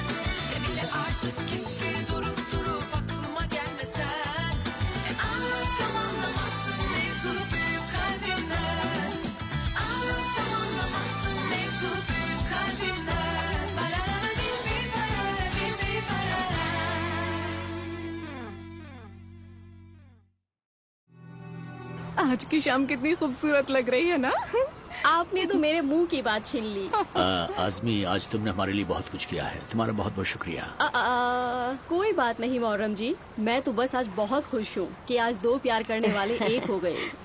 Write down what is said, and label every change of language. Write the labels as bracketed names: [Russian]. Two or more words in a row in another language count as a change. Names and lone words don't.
[Turkish] Bile artık keşke durup aklıma gelmesen. Anlatsam anlamazsın mevzu büyük kalbimden. Anlatsam anlamazsın mevzu büyük kalbimden. Parara bir parara bir parara. [Urdu] آج کی شام کتنی خوبصورت لگ رہی ہے نا. آپ نے تو میرے منہ کی بات چھین لی. اعظمی، آج تم نے ہمارے لیے بہت کچھ کیا ہے، تمہارا بہت بہت شکریہ. کوئی بات نہیں محرم جی، میں تو بس آج بہت خوش ہوں کہ آج دو پیار کرنے والے ایک ہو گئے.